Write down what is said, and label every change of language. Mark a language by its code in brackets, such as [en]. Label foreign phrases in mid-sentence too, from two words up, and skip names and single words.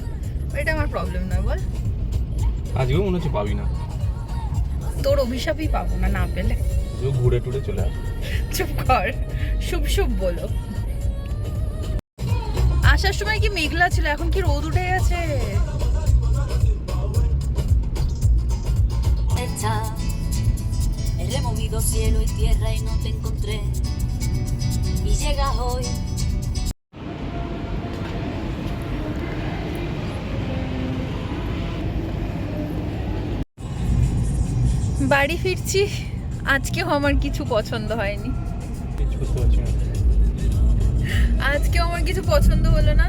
[bn] এটা আমার প্রবলেম নয়, বল। আজকেও মনে হচ্ছে পাবি না, তোর অভিশাপই পাবো না, না পেলে। ঘুরে টুরে চলে আসবে। চুপ কর, শুভ শুভ বলো। আসার সময় কি মেঘলা ছিল, এখন কি রোদ উঠে গেছে। [es] He removido cielo y tierra y no te encontré. Y llegas hoy. [bn] বাড়ি ফিরছি, আজকেও আমার কিছু পছন্দ হয়নি। আজকেও আমার কিছু পছন্দ হলো না।